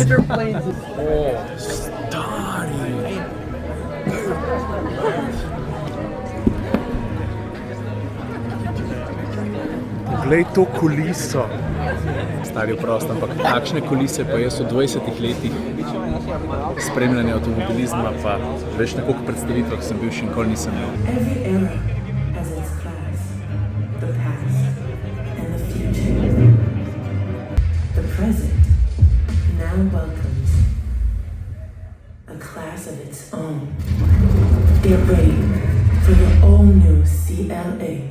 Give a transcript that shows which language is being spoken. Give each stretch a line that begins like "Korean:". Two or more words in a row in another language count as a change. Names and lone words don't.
Slovenian: O, stari! Poglej to kuliso. Stari prost, ampak takšne kulise pa jaz v 20 letih spremljanja avtomobilizma, pa več na koliko predstavitvah sem bil, še nikoli nisem imel.
English: Every era has its class, the past and the future. The present now welcomes a class of its own. Get ready for the all-new CLA.